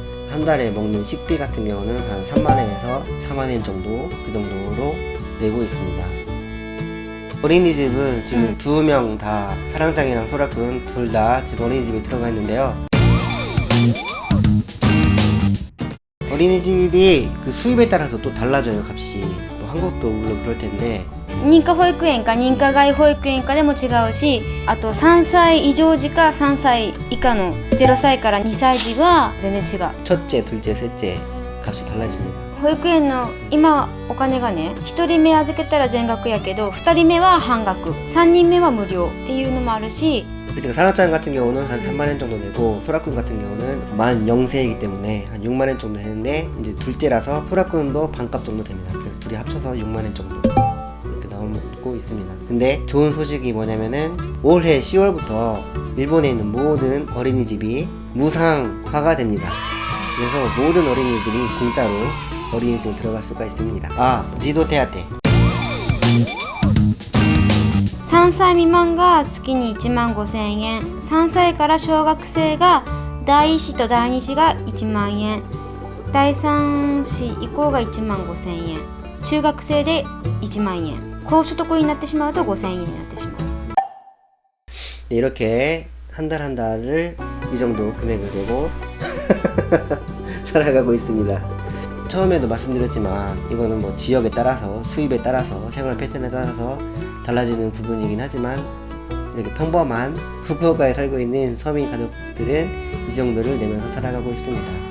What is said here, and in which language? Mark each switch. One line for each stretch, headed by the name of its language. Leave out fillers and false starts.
Korean: 한 달에 먹는 식비 같은 경우는 한 3만엔에서 4만엔 정도, 그 정도로 내고 있습니다. 어린이집은 지금 2명 다, 사랑장이랑 소라군 둘 다 지금 어린이집에 들어가 있는데요. 어린이집이 그 수입에 따라서 또 달라져요, 값이. 뭐 한국도 물론 그럴 텐데,
Japanese: 認可保育園か認可外保育園かでも違うし、あと3歳以上児か3歳以下の0歳から2歳児は全然違う。
Korean: 첫째, 둘째, 셋째 값이 달라집니다.
Japanese: 保育園の今お金がね、1人目預けたら全額やけど2人目は半額、3人目は無料っていうのもあるし、
Korean: 제가 사랑장 같은 경우는 한 3만엔 정도 내고, 소라군 같은 경우는 만 0세이기 때문에 한 6만엔 정도 되는데, 이제 둘째라서 소라군도 반값 정도 됩니다. 그래서 둘이 합쳐서 6만엔 정도 이렇게 나오고 있습니다. 근데 좋은 소식이 뭐냐면은, 올해 10월부터 일본에 있는 모든 어린이집이 무상화가 됩니다. 그래서 모든 어린이들이 공짜로 어린이집에 들어갈 수가 있습니다. 아, 지도대학대.
Japanese: 3歳未満が月に1万5000円、3歳から小学生が第1子と第2子が1万円、第3子以降が1万5000円、中学生で1万円、高所得になってしまうと5000円になってしまう。
Korean: 네, 이렇게 한 달 한 달을 이 정도 금액을 내고 살아가고 있습니다. 처음에도 말씀드렸지만 이거는 뭐 지역에 따라서, 수입에 따라서, 생활 패턴에 따라서 달라지는 부분이긴 하지만, 이렇게 평범한 후쿠오카에 살고 있는 서민 가족들은 이 정도를 내면서 살아가고 있습니다.